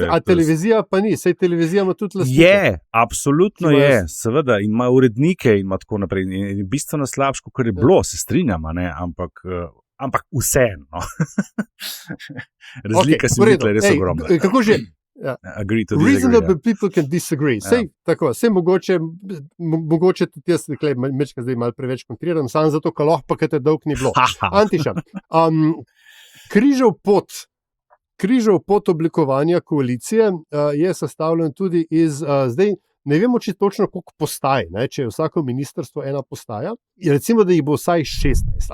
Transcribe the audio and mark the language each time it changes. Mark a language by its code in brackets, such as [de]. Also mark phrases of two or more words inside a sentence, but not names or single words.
[sl] televizija pa ni, saj televizija ima tudi lastnike. Je, absolutno je, seveda, in ima urednike in ima tako naprej. In bistveno slabše, kot je bilo, se strinjam, ne, ampak vseeno. Razlika se mi tle res ogromna. Kako že? Ja. [en] Reasonable people can disagree. [sl] Sej mogoče tudi jaz mečka zdaj malo preveč kontriram, samo zato, ker lahko pa te dolg ni bilo. Antiša, križev pot oblikovanja koalicije je sestavljen tudi iz, zdaj ne vemo, če točno koliko postaj, ne, če je vsako ministrstvo ena postaja, recimo, da jih bo vsaj 16.